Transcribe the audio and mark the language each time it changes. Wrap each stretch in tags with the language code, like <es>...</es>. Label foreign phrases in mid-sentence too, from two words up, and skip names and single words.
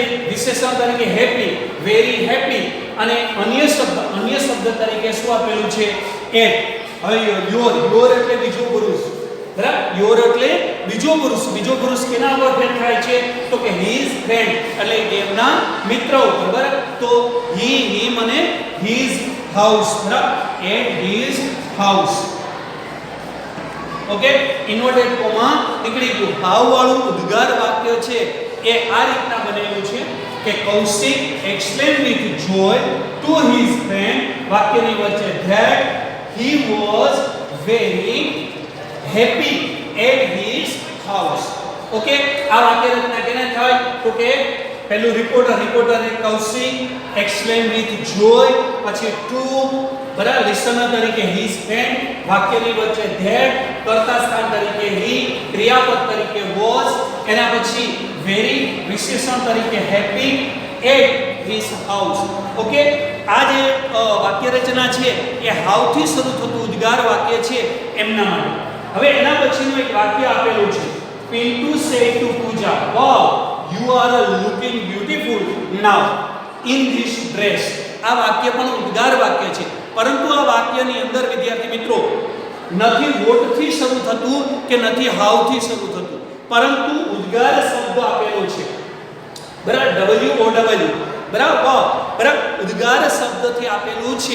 <gu>વિશેષણ તરીકે હેપી,</gu> <en>very happy.</en> <gu>અને અન્ય શબ્દ તરીકે શું આપેલું છે? એટ. હવે યોર એટલે બીજો પુરુષ. બરાબર? યોર એટલે બીજો પુરુષ. બીજો પુરુષ કેના ઉપર ફેર થાય છે? તો કે</gu> <en>his friend</en> <gu>એટલે તેમના મિત્ર ઉપર. બરાબર? તો him અને</gu> <en>his house.</en> <gu>બરાબર?</gu> <en>at his house.</en> <gu>ઓકે,</gu> <en>inverted comma</en> <gu>નીકળી ગયું. હાવ વાળું ઉદ્ગાર વાક્ય છે એ આ રીતના બનેલું છે કે કૌશિક</gu> <en>explained with joy to his friend</en> <gu>વાક્યની વચ્ચે</gu> <en>that he was very happy at his house.</en> <gu>ઓકે, આ વાક્ય રચના કેને થાય? તો કે પહેલું રિપોર્ટર એ કૌશિક</gu> <en>explained with joy</en> <gu>પછી to બરાબર લિસનર તરીકે</gu> <en>his friend</en> <gu>વાક્યની વચ્ચે that કર્તા સ્થાન તરીકે he ક્રિયાપદ તરીકે was એના પછી very વિશેષણ તરીકે</gu> <en>happy at his house.</en> <gu>ઓકે, આ જે વાક્ય રચના છે એ હાવ થી શરૂ થતું ઉદ્ગાર વાક્ય છે એમના માટે. હવે એના પછીનું એક વાક્ય આપેલું છે</gu> <en>Pintu said to Pooja, wow, you are looking beautiful now in this dress.</en> <gu>આ વાક્ય પણ ઉદ્ગાર વાક્ય છે, પરંતુ આ વાક્યની અંદર વિદ્યાર્થી મિત્રો નથી વોટ થી શરૂ થતું કે નથી હાવ થી શરૂ થતું, પરંતુ ઉદ્ગાર શબ્દ આપેલો છે. બરાબર? WOW. બરાબર? ઉદ્ગાર શબ્દથી આપેલું છે.</gu>